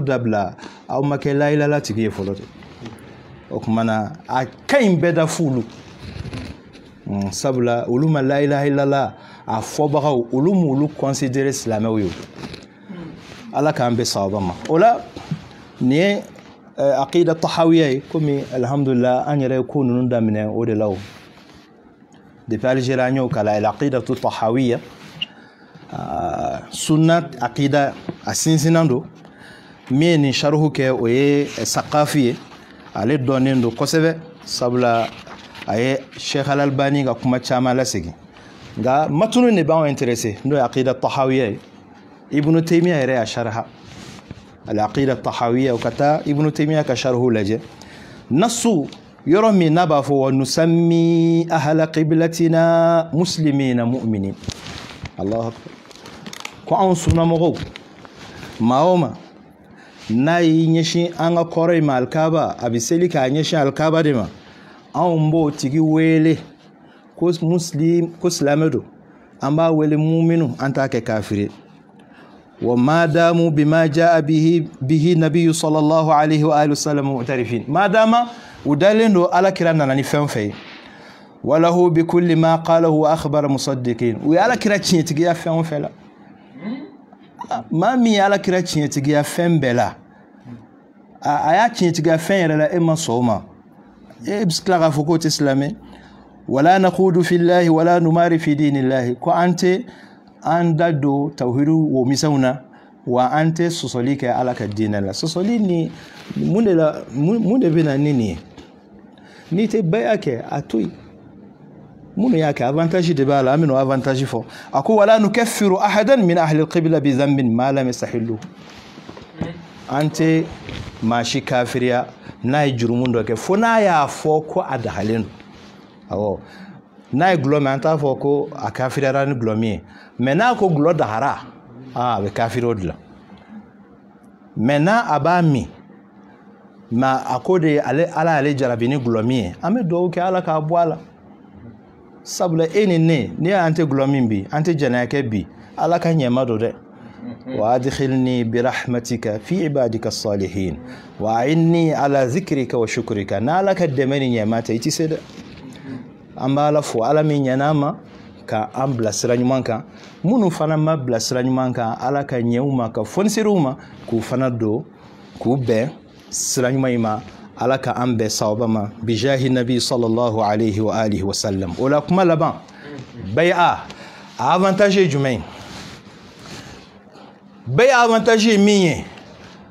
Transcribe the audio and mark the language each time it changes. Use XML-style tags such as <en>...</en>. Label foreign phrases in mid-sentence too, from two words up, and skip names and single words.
<bm>dabila aw ma kɛ</bm> <ar>لا إله إلا الله</ar> <bm>tigi ye fɔlɔ de o tuma na a ka ɲi bɛɛ da f'ulu sabula olu ma</bm> <ar>لا إله إلا الله</ar> <bm>a fɔbagaw olu m'olu considérer silamɛw ye ala k'an bɛ sababa ma o la nin ye</bm> <ar>العقيدة الطحاوية</ar> <bm>ye komi alhamdulillah an yɛrɛ ye ko ninnu daminɛ o de la o depuis Algérie an y'o kalan</bm> <ar>العقيدة الطحاوية</ar> <bm>sunna aqida a sinsinan don min ye nin sharhu kɛ o ye Saqafi ye ale dɔnnen don kosɛbɛ sabula a ye Sheikh Al-Albani ka kuma caman lasegin nka matunu de b'anw intéressé n'o ye aqida tahawiya ye Ibn Taymiya yɛrɛ y'a sharha</bm> <ar>العقيدة الطحاوية</ar> <bm>o ka taa Ibn Taymiya ka sharhu lajɛ nasu yɔrɔ min n'a b'a fɔ</bm> <ar>ونسمي أهل قبلتنا مسلمين مؤمنين الله أكبر</ar> <bm>ko anw sunnamɔgɔw maa o maa n'a y'i ɲɛsin an ka kɔrɔ in ma alikaba a bɛ seli k'a ɲɛsin alikaba de ma anw b'o tigi wele ko silamɛ don an b'a wele muminu an t'a kɛ kafiri</bm> <ar>وما داموا بما جاء به النبي صلى الله عليه وآله وسلم معترفين</ar> <bm>madama u dalen don alakira nana ni fɛn fɛn ye</bm> <ar>وله بكل ما قاله وأخبر مصدقين</ar> <bm>u ye alakira tiɲɛtigiya fɛn o fɛn la maa min ye alakira tiɲɛtigiya fɛn bɛɛ la a y'a tiɲɛtigiya fɛn yɛrɛ la e ma sɔn o ma e bɛ tila k'a fɔ k'o tɛ silamɛ</bm> <ar>ولا نخوض في الله ولا نماري في دين الله</ar> <bm>ko an tɛ an da don tawhidu wo misɛnw na wa an tɛ sɔsɔli kɛ ala ka diinɛ la sɔsɔli ni mun de bɛ na ni nin ye n'i tɛ bɛɛ kɛ a to yen minnu y'a kɛ avantage de b'a la an bɛ n'o avantage fɔ a ko</bm> <ar>ولا نكفر أحدا من أهل القبلة بذنب ما لم يستحله</ar> <bm>an tɛ maa si kafiriya n'a ye jurumu dɔ kɛ fo n'a y'a fɔ ko a dagalen don awɔ n'a ye gulɔ min an t'a fɔ ko a kafiriyara ni gulɔ min ye mais n'a ko gulɔ dagara a bɛ kafiri o de la mais n'a a b'a min mais a ko de ala y'ale jarabi ni gulɔ min ye an bɛ dugawu kɛ ala k'a bɔ a la sabula e ni ne y'an tɛ gulɔ min bi an tɛ jɛnɛya kɛ bi ala ka ɲɛma don dɛ</bm> <ar>وأدخلني برحمتك في عبادك الصالحين وأعني على ذكرك وشكرك</ar> <bm>n'ala ka dɛmɛ ni ɲɛma tɛ i tɛ se dɛ an b'a la fo ala min ɲɛna ma ka an bila sira ɲuman kan minnu fana ma bila sira ɲuman kan ala ka ɲɛw ma ka fɔniseriw ma k'u fana don k'u bɛn sira ɲuman in ma ala ka an bɛn sababa ma</bm> <ar>بجاه النبي صلى الله عليه وآله وسلم</ar> <bm>o la kuma laban bai'a a avantage ye jumɛn ye bai'a avantage ye min ye</bm>